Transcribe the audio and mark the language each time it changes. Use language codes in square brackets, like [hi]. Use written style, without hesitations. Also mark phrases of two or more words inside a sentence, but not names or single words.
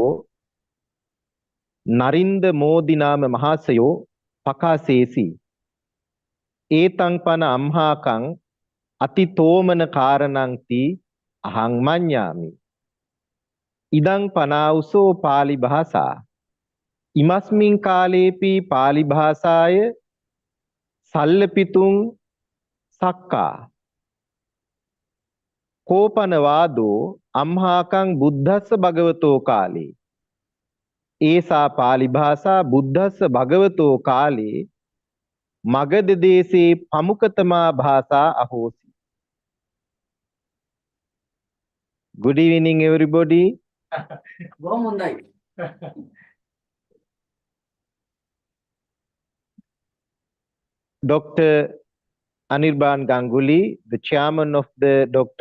[pi] නරින්ද මෝදි නාම මහාසයෝ පකාසේසි ඒතං පන අම්හාකං අතිතෝමන කාරණංති අහං මඤ්ඤාමි ඉදං පනාවුසෝ පාලි භාසා ඉමස්මින් කාලේපි පාලි භාසාය සල්ලපිතුං සක්කා කෝපනවාදෝ අම්හාකං බුද්ධස්ස භගවතෝ කාලේ ඒසා පාලි භාසා බුද්ධස්ස භගවතෝ කාලේ මගධ දේශේ ප්‍රමුඛතමා භාෂා අහෝසි. [en] Good evening everybody. Dr. Anirban Ganguly, the chairman of the Dr.